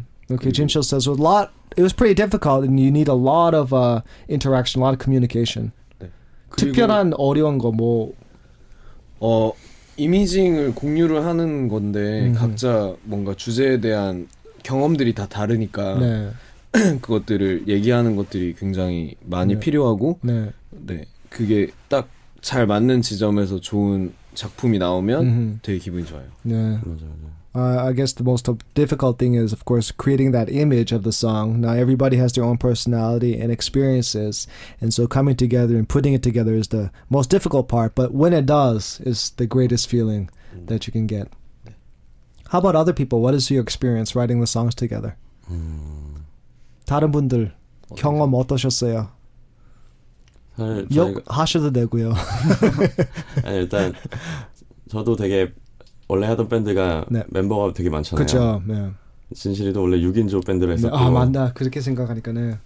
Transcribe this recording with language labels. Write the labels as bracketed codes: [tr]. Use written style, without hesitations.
[en] Okay, Jinshil says it was pretty difficult, and you need a lot of interaction, a lot of communication. [ko] 네. 특별한 어려운 거 뭐? 이미징을 공유를 하는 건데 각자 뭔가 주제에 대한 경험들이 다 다르니까 네. 그것들을 얘기하는 것들이 굉장히 많이 필요하고 네, 그게 딱 잘 맞는 지점에서 좋은 작품이 나오면 되게 기분이 좋아요. 네. [en] I guess the most difficult thing is, of course, creating that image of the song. Now, everybody has their own personality and experiences, and so coming together and putting it together is the most difficult part, but when it does, is the greatest feeling that you can get. How about other people? What is your experience writing the songs together? [ko] 다른 분들 경험 어떠셨어요? 욕하셔도 되고요. 아니, 일단 저도 되게 원래 하던 밴드가 멤버가 되게 많잖아요. 그렇죠. 네. 진실이도 원래 6인조 밴드를 했었고. 아, 맞다. 그렇게 생각하니까 네.